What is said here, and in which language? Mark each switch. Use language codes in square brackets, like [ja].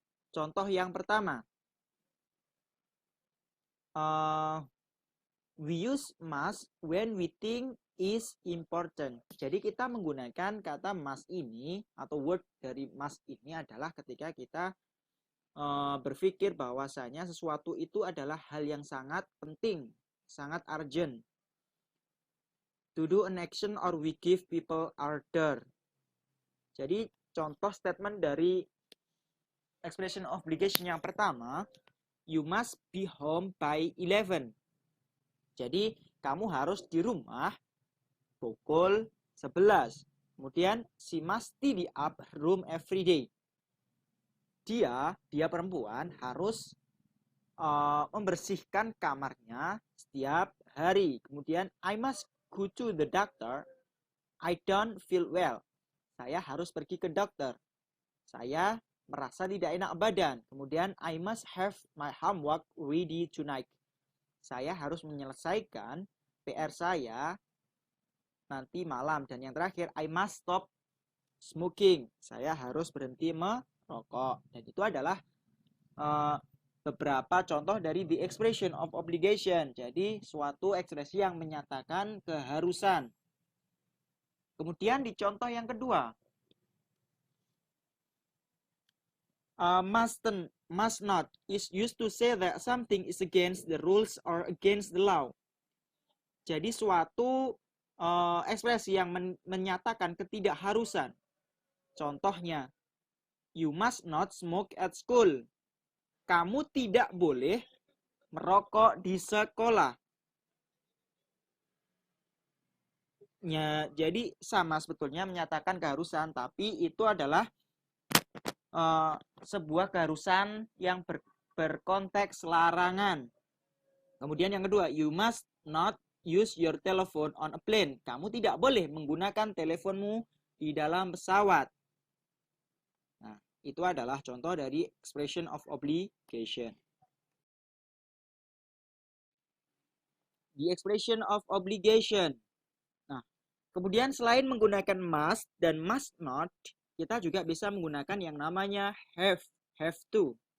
[id] Contoh yang pertama, [en] we use must when we think is important. [id] Jadi kita menggunakan kata must ini atau word dari must ini adalah ketika kita berpikir bahwasanya sesuatu itu adalah hal yang sangat penting, sangat urgent. [en] To do an action or we give people order. [id] Jadi contoh statement dari expression of obligation yang pertama, [en] you must be home by 11. [id] Jadi kamu harus di rumah pukul 11. [en] Kemudian she must tidy up her room every day. [id] Dia perempuan harus membersihkan kamarnya setiap hari. [en] Kemudian I must go to the doctor. I don't feel well. [id] Saya harus pergi ke dokter. Saya merasa tidak enak badan. [en] Kemudian I must have my homework ready tonight. [id] Saya harus menyelesaikan PR saya nanti malam. Dan yang terakhir, [en] I must stop smoking. [id] Saya harus berhenti merokok. Dan itu adalah beberapa contoh dari [en] the expression of obligation. [id] Jadi suatu ekspresi yang menyatakan keharusan. Kemudian di contoh yang kedua, [en] must not is used to say that something is against the rules or against the law. [id] Jadi suatu ekspresi yang menyatakan ketidakharusan. [en] Contohnya, you must not smoke at school. [id] Kamu tidak boleh merokok di sekolah. Ya, jadi sama sebetulnya menyatakan keharusan, tapi itu adalah sebuah keharusan yang berkonteks larangan. Kemudian yang kedua, [en] you must not use your telephone on a plane. [id] Kamu tidak boleh menggunakan teleponmu di dalam pesawat. Nah, itu adalah contoh dari [en] expression of obligation. The expression of obligation. [id] Nah, kemudian selain menggunakan must dan must not, kita juga bisa menggunakan yang namanya have to.